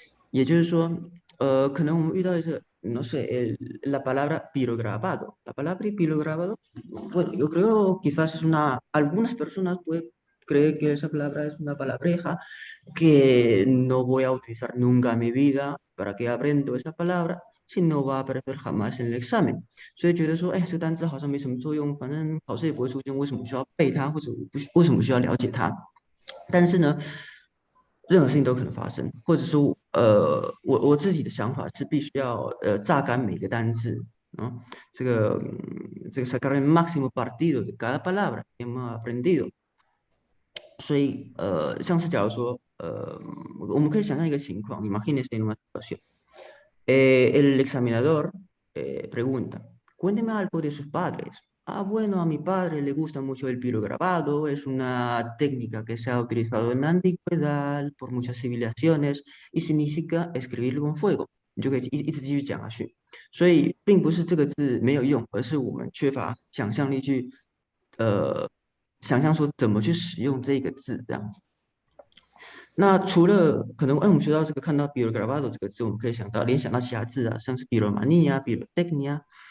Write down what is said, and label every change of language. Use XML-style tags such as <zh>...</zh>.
<zh>也就是说可能我们遇到一些</zh> <es>no sé la palabra pirograbado la palabra pirograbado bueno yo creo quizás es algunas personas pueden cree que esa palabra es una palabreja que no voy a utilizar nunca en mi vida. ¿Para qué aprendo esa palabra si no va a aparecer jamás en el examen？</es> <zh>所以觉得说，这个单词好像没什么作用，反正考试也不会出现，为什么需要背它，或者为什么需要了解它？但是呢，任何事情都可能发生，或者说，我自己的想法是必须要榨干每个单字。这个</zh> <es>sacar el máximo partido de cada palabra que hemos aprendido。</es> <zh>所以像是假如说我们可以想象一个情况</zh> <es>imagínese en una situación el examinador pregunta cuénteme algo de sus padres. Bueno, a mi padre le gusta mucho el pirograbado, es una técnica que se ha utilizado en la antigüedad por muchas civilizaciones y significa escribir con fuego。</es> <zh>你就可以一直继续讲下去。所以并不是这个字没有用，而是我们缺乏想象力去想象说怎么去使用这个字这样子。那除了可能我们学到这个看到 pirograbado 这个字，我们可以联想到其他字啊，像是 piromania、pirotecnia。</zh>